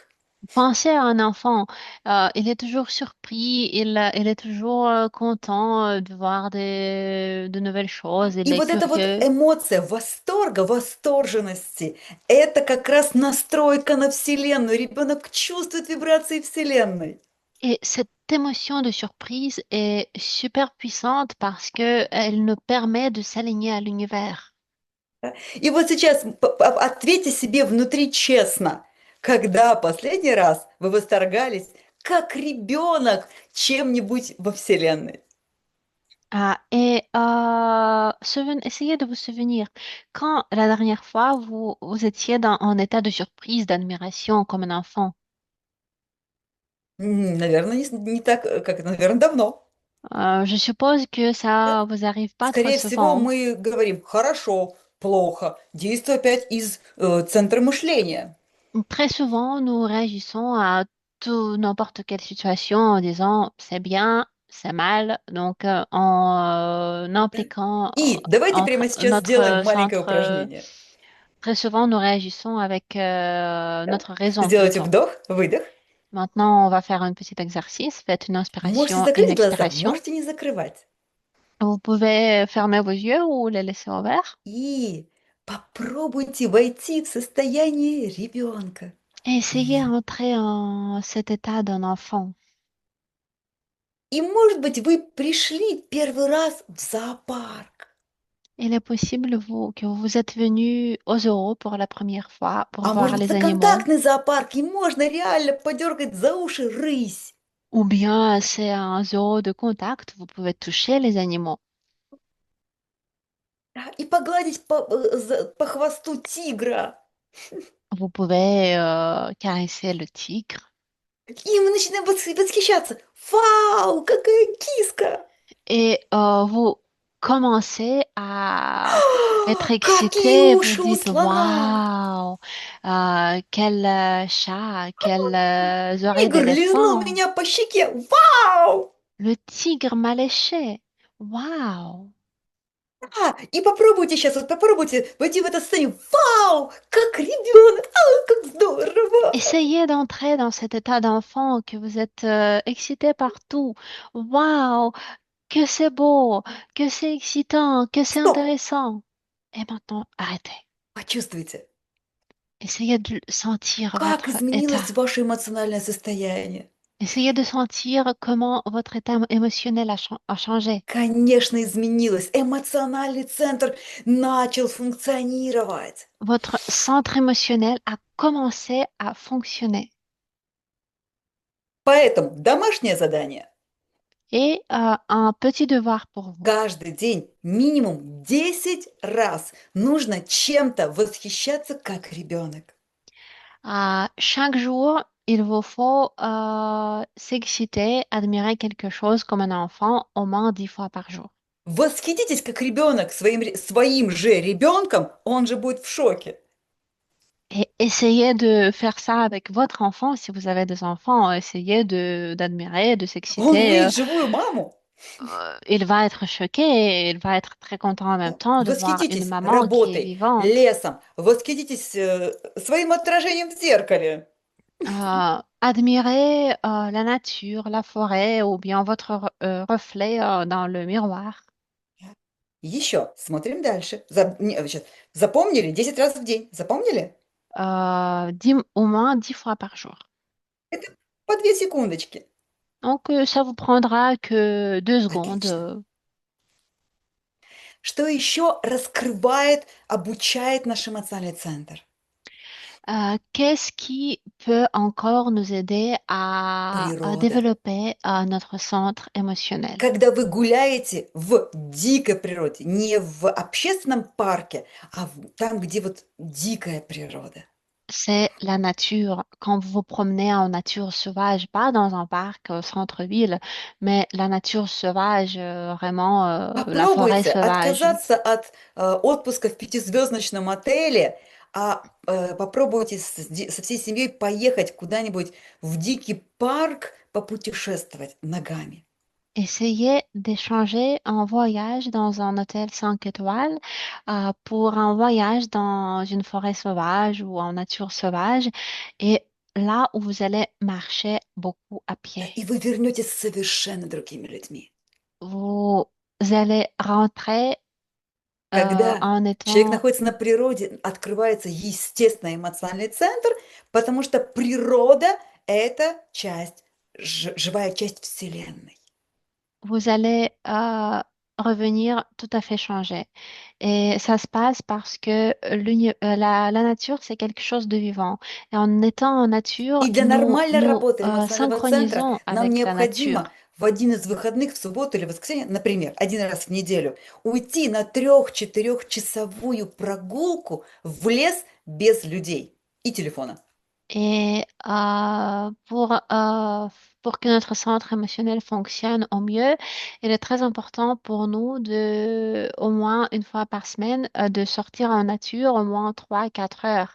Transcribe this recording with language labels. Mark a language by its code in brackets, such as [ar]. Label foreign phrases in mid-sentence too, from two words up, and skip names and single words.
[fr] Pensez à un enfant, il est toujours surpris, il est toujours content de voir de nouvelles choses, il [ru] И [fr] est [ru] вот эта вот [fr] curieux. [ru] эмоция восторга, восторженности, это как раз настройка на Вселенную. Ребенок чувствует вибрации Вселенной. [fr] Et cette émotion de surprise est super puissante parce que elle nous permet de s'aligner à l'univers. [ru] Да. И вот сейчас ответьте себе внутри честно, когда последний раз вы восторгались, как ребенок, чем-нибудь во Вселенной. [fr] Essayez de vous souvenir quand la dernière fois vous étiez en état de surprise, d'admiration comme un enfant. [ru] Наверное, не так, как это, наверное, давно. [fr] Je suppose que [ru] Да? [fr] ça vous arrive pas trop [ru] Скорее всего, [fr] souvent. [ru] мы говорим хорошо, плохо, действуй опять из центра мышления. [fr] Très souvent, nous réagissons à tout, n'importe quelle situation en disant c'est bien, c'est mal, donc en [ru] Да? [fr] impliquant [ru] И давайте [fr] entre [ru] прямо сейчас сделаем [fr] notre [ru] маленькое [fr] centre. [ru] упражнение. [fr] Très souvent, nous réagissons avec [ru] Да? [fr] notre raison [ru] Сделайте [fr] plutôt. [ru] вдох, выдох. [fr] Maintenant, on va faire un petit exercice. Faites une [ru] Можете [fr] inspiration et une [ru] закрыть глаза, [fr] expiration. [ru] можете не закрывать. [fr] Vous pouvez fermer vos yeux ou les laisser ouverts. [ru] И попробуйте войти в состояние ребенка. [fr] Et essayez d'entrer en cet état d'un enfant. [ru] И, может быть, вы пришли первый раз в зоопарк. [fr] Il est possible que vous êtes venu aux zoos pour la première fois pour [ru] А может [fr] voir [ru] быть, [fr] les [ru] это [fr] animaux. [ru] контактный зоопарк, и можно реально подергать за уши рысь. [fr] Ou bien c'est un zoo de contact, vous pouvez toucher les animaux. [ru] Да, и погладить по хвосту тигра. [fr] Vous pouvez caresser le tigre. [ru] И мы начинаем восхищаться. Вау, какая киска! [fr] Et vous commencez à être [ru] Какие [fr] excité, vous [ru] уши у [fr] dites [ru] слона! [fr] waouh, quel chat, quelles oreilles [ru] Тигр лизнул [fr] d'éléphant. [ru] меня по щеке. Вау! [fr] Le tigre m'a léché. Waouh. [ru] Да, и попробуйте сейчас, вот попробуйте войти в это состояние. Вау, как ребенок, как здорово! [fr] Essayez d'entrer dans cet état d'enfant que vous êtes excité partout. Waouh, que c'est beau, que c'est excitant, que c'est [ru] Стоп! [fr] intéressant. Et maintenant, arrêtez. [ru] Почувствуйте, [fr] Essayez de sentir [ru] как [fr] votre état. [ru] изменилось ваше эмоциональное состояние. [fr] Essayez de sentir comment votre état émotionnel a changé. [ru] Конечно, изменилось. Эмоциональный центр начал функционировать. [fr] Votre centre émotionnel a commencé à fonctionner. [ru] Поэтому домашнее задание. [fr] Et un petit devoir pour vous. [ru] Каждый день минимум 10 раз нужно чем-то восхищаться, как ребенок. [fr] Chaque jour, il vous faut s'exciter, admirer quelque chose comme un enfant au moins 10 fois par jour. [ru] Восхититесь, как ребенок, своим же ребенком, он же будет в шоке. [fr] Et essayez de faire ça avec votre enfant. Si vous avez des enfants, essayez d'admirer, de [ru] Он [fr] s'exciter. [ru] увидит живую маму. [fr] Il va être choqué et il va être très content en même temps de voir une [ru] Восхититесь [fr] maman qui est [ru] работой, [fr] vivante. [ru] лесом, восхититесь своим отражением в зеркале. [fr] Admirez la nature, la forêt ou bien votre reflet dans le miroir. [ru] Еще смотрим дальше. Щас. Запомнили? 10 раз в день. Запомнили? [fr] Au moins 10 fois par jour. [ru] Это по 2 секундочки. [fr] Donc, ça vous prendra que 2 secondes. [ru] Отлично. Что еще раскрывает, обучает наш эмоциональный центр? [fr] Qu'est-ce qui peut encore nous aider à [ru] Природа. [fr] développer notre centre émotionnel? [ru] Когда вы гуляете в дикой природе, не в общественном парке, а там, где вот дикая природа. [fr] C'est la nature. Quand vous vous promenez en nature sauvage, pas dans un parc au centre-ville, mais la nature sauvage, vraiment la forêt [ru] Попробуйте [fr] sauvage. [ru] отказаться от отпуска в пятизвездочном отеле, попробуйте со всей семьей поехать куда-нибудь в дикий парк, попутешествовать ногами. [fr] Essayez d'échanger un voyage dans un hôtel 5 étoiles pour un voyage dans une forêt sauvage ou en nature sauvage et là où vous allez marcher beaucoup à [ru] Да, [fr] pied. [ru] и вы вернетесь с совершенно другими людьми. [fr] Vous allez rentrer [ru] Когда [fr] en [ru] человек [fr] étant, [ru] находится на природе, открывается естественный эмоциональный центр, потому что природа– это часть, живая часть Вселенной. [fr] vous allez revenir tout à fait changé. Et ça se passe parce que la nature, c'est quelque chose de vivant. Et en étant en nature, [ru] И для [fr] nous [ru] нормальной [fr] nous [ru] работы эмоционального центра [fr] synchronisons [ru] нам [fr] avec la nature. [ru] необходимо в один из выходных, в субботу или воскресенье, например, один раз в неделю, уйти на 3-4-часовую прогулку в лес без людей и телефона. [fr] Et pour que notre centre émotionnel fonctionne au mieux, il est très important pour nous de, au moins 1 fois par semaine, de sortir en nature au moins 3 à 4 heures.